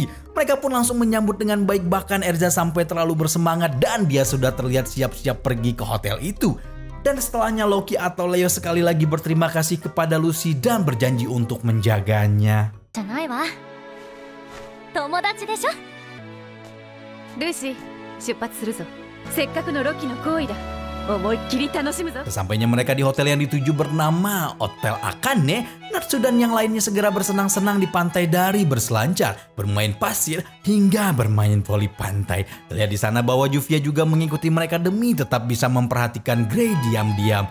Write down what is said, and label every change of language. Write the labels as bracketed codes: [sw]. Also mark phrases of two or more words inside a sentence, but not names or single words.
[id] Mereka pun langsung menyambut dengan baik, bahkan Erza sampai terlalu bersemangat dan dia sudah terlihat siap-siap pergi ke hotel itu. Dan setelahnya Loki atau Leo sekali lagi berterima kasih kepada Lucy dan berjanji untuk menjaganya. Lucy, [ja] 出発するぞ。せっかくのロキの行為だ。思いっきり楽しむぞ。 [id] Sesampainya mereka di hotel yang dituju bernama Hotel Akane, Natsu dan yang lainnya segera bersenang-senang di pantai dari berselancar, bermain pasir, hingga bermain voli pantai. Terlihat di sana bahwa Juvia juga mengikuti mereka demi tetap bisa memperhatikan Grey diam-diam.